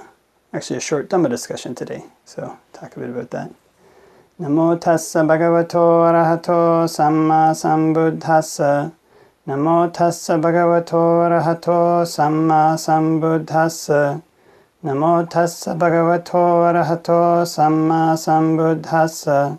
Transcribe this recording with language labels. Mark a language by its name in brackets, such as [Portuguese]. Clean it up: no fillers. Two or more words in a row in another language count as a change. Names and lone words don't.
[English] Actually, a short Dhamma discussion today. So, talk a bit about that. [Pali] Namo tassa bhagavato arahato samma sambuddhassa. Namo tassa bhagavato arahato samma sambuddhassa. Namo tassa bhagavato arahato samma sambuddhassa.